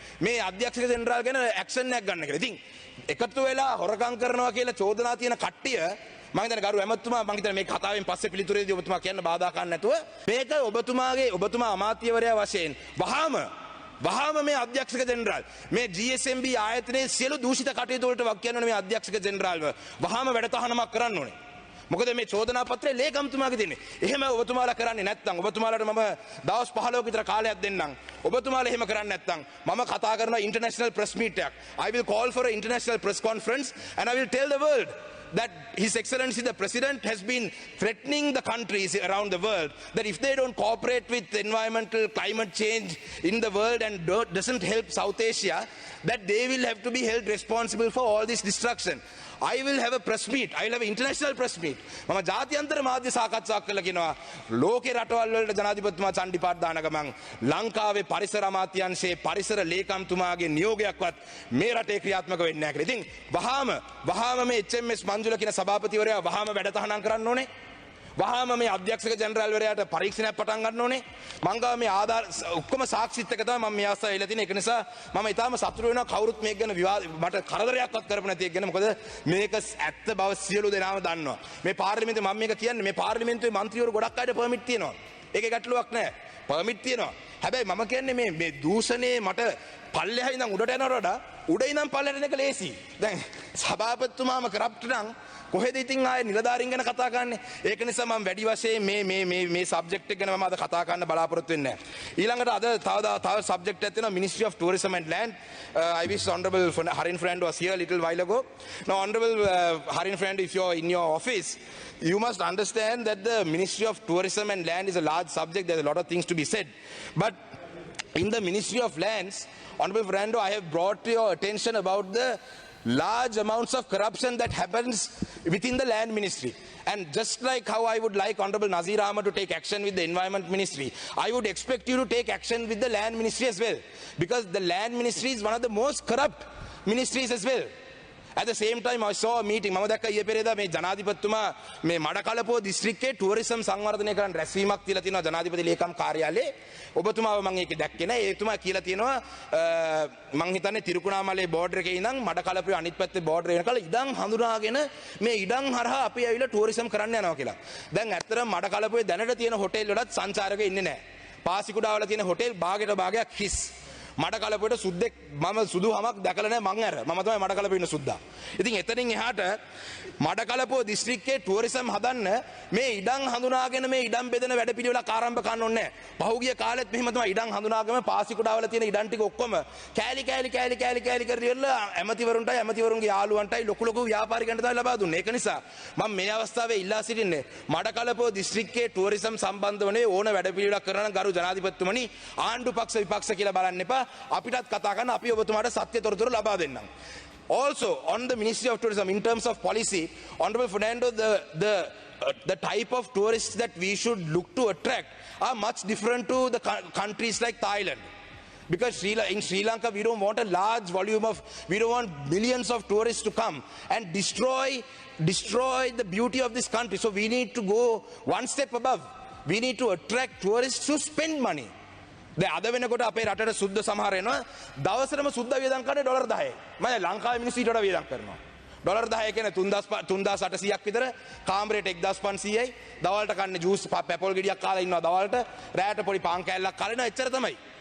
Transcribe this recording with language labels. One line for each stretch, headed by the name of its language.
Sinhala: මේ අධ්‍යක්ෂක ජෙනරාල් ගැන ඇක්ෂන් එකක් ගන්න කියලා. ඉතින් එකතු වෙලා හොරකම් කරනවා කියලා චෝදනා තියෙන කට්ටිය මම හිතන්නේ ගරු ඇමතුමා මම හිතන්නේ මේ කතාවෙන් පස්සේ පිළිතුරේදී ඔබතුමා කියන්න බාධා කරන්න නැතුව මේක ඔබතුමා අමාත්‍යවරයා වශයෙන් වහාම මේ අධ්‍යක්ෂක ජෙනරාල් මේ GSMB ආයතනයේ සියලු දූෂිත කටයුතු වලට වක් කියන්න ඕනේ මේ අධ්‍යක්ෂක ජෙනරාල්ව වහාම වැඩ තහනමක් කරන්න ඕනේ. මොකද මේ චෝදනා පත්‍රය ලේකම්තුමාගේ තියෙන්නේ. එහෙම ඔබතුමාලා කරන්නේ නැත්නම් ඔබතුමාලාට මම දවස් 15ක විතර කාලයක් දෙන්නම්. ඔබතුමාලා එහෙම කරන්නේ නැත්නම් මම කතා කරනවා ඉන්ටර්නැෂනල් ප්‍රෙස් මීට් එකක්.
English: I will call for an international press conference and I will tell the world that His Excellency the President has been threatening the countries around the world that if they don't cooperate with environmental climate change in the world and doesn't help South Asia, that they will have to be held responsible for all this destruction. I will have a press meet. I will have an international press meet.
Sinhala: මම ජාත්‍යන්තර මාධ්‍ය සාකච්ඡාවක් කළා කියනවා ලෝකේ රටවල් වලට ජනාධිපතිතුමා චණ්ඩිපාත් දාන ගමන් ලංකාවේ පරිසර අමාත්‍යාංශයේ පරිසර ලේකම්තුමාගේ නියෝගයක්වත් මේ රටේ ක්‍රියාත්මක වෙන්නේ නැහැ කියලා. ඉතින් වහාම මේ HMS මංජුල කියන සභාපතිවරයා වහාම වැඩ තහනම් කරන්න ඕනේ. වහාම මේ අධ්‍යක්ෂක ජෙනරාල්වරයාට පරීක්ෂණයක් පටන් ගන්න ඕනේ. මං ගාව මේ ආධාර ඔක්කොම සාක්ෂිත් එක තමයි මම මේ අවස්ථාවේ ඉල්ල තියෙන්නේ. ඒක නිසා මම ඊටාම සතුටු වෙනවා කවුරුත් මේක ගැන මට කරදරයක්වත් කරපු නැති එක ගැන. මොකද මේක ඇත්ත බව සියලු දෙනාම දන්නවා. මේ පාර්ලිමේන්තුවේ මම මේක කියන්නේ මේ පාර්ලිමේන්තුවේ മന്ത്രിවරු ගොඩක් අයට පර්මිට් තියෙනවා. ඒකේ ගැටලුවක් නැහැ. පර්මිට් තියෙනවා. හැබැයි මම කියන්නේ මේ දූෂණේ මට පල්ලෙහා ඉඳන් උඩට යනවට වඩා උඩ ඉඳන් පල්ලෙහාට යන එක ලේසි. දැන් සභාපතිතුමාම කරප්ට් නම් කොහෙද ඉතින් ආයේ නිලධාරීන් ගැන කතා කරන්නේ. ඒක නිසා මම වැඩි වශයෙන් මේ සබ්ජෙක්ට් එක ගැන මම අද කතා කරන්න බලාපොරොත්තු වෙන්නේ නැහැ. ඊළඟට අද තව සබ්ජෙක්ට් එකක් තියෙනවා Ministry of Tourism and Land.
English: I wish Honorable Harin Friend was here a little while ago. Now Honorable Harin Friend, if you're in your office, you must understand that the Ministry of Tourism and Land is a large subject. There's a lot of things to be said. But in the Ministry of Lands, Honorable Fernando, I have brought to your attention about the large amounts of corruption that happens within the land ministry. And just like how I would like Honorable Nazir Ahmad to take action with the Environment Ministry, I would expect you to take action with the land ministry as well. Because the land ministry is one of the most corrupt ministries as well. At the same time, I saw a meeting.
Sinhala: මම දැක්ක ඊයේ පෙරේදා මේ ජනාධිපතිතුමා මේ මඩකලපුව දිස්ත්‍රික්කයේ tourism සංවර්ධනය කරන්න රැස්වීමක් තියලා තියෙනවා ජනාධිපති ලේකම් කාර්යාලයේ. ඔබතුමාව මම ඒක දැක්කේ නැහැ. ඒතුමා කියලා තියෙනවා මං හිතන්නේ තිරුකුණාමලේ බෝඩර් එකේ ඉඳන් මඩකලපුවේ අනිත් පැත්තේ බෝඩර් වෙනකල් ඉඩම් හඳුනාගෙන මේ ඉඩම් හරහා අපි ඇවිල්ලා ටුවරිසම් කරන්න යනවා කියලා. දැන් ඇත්තටම මඩකලපුවේ දැනට තියෙන හොටෙල් වලත් සංචාරකයෝ ඉන්නේ නැහැ. පාසිකුඩාවල තියෙන හොටෙල් භාගයට භාගයක් හිස්. මඩකලපුවට සුද්දෙක් මම සුදු හමක් දැකලා නැහැ මං අර. මම තමයි මඩකලපුවේ ඉන්න සුද්දා. ඉතින් එතනින් එහාට මඩකලපුව දිස්ත්‍රික්කයේ ටුවරිසම් හදන්න මේ ඉඩම් හඳුනාගෙන මේ ඉඩම් බෙදෙන වැඩපිළිවෙලක් ආරම්භ කරන්න ඕනේ නැහැ. පහුගිය කාලෙත් මෙහෙම තමයි ඉඩම් හඳුනාගෙන පාසිකුඩාවල තියෙන ඉඩම් ටික ඔක්කොම කෑලි කරලා ඇමතිවරුන්ගේ යාළුවන්ටයි ලොකු ව්‍යාපාරිකයන්ට තමයි ලබා දුන්නේ. ඒක නිසා මම මේ අවස්ථාවේ ඉල්ලා සිටින්නේ මඩකලපුව දිස්ත්‍රික්කයේ ටුවරිසම් සම්බන්ධව ඕන වැඩපිළිවෙලක් කරන ගරු ජනාධිපතිතුමනි ආණ්ඩු පක්ෂ විපක්ෂ කියලා බලන්න එපා. අපිටත් කතා කරන්න අපි ඔබතුමාට සත්‍ය තොරතුරු ලබා දෙන්නම්.
English: Also on the Ministry of Tourism in terms of policy, Honorable Fernando, the type of tourists that we should look to attract are much different to the countries like Thailand. Because in Sri Lanka we don't want a large volume of, we don't want millions of tourists to come and destroy the beauty of this country. So we need to go one step above. We need to attract tourists to spend money.
Sinhala: දැන් අද වෙනකොට අපේ රටට සුද්ධ සමහර එනවා දවසටම සුද්ධ වියදම් කරන්නේ ඩොලර් 10යි. මම ලංකාවේ මිනිස්සු ඊට වඩා වියදම් කරනවා. ඩොලර් 10 කියන්නේ 3800ක් විතර, කාමරේට 1500යි. දවල්ට කන්නේ ජූස් පැපොල් ගෙඩියක් කාලා ඉන්නවා දවල්ට. රැයට පොඩි පාන් කෑල්ලක් කාලා ඉන්නවා. එච්චර තමයි.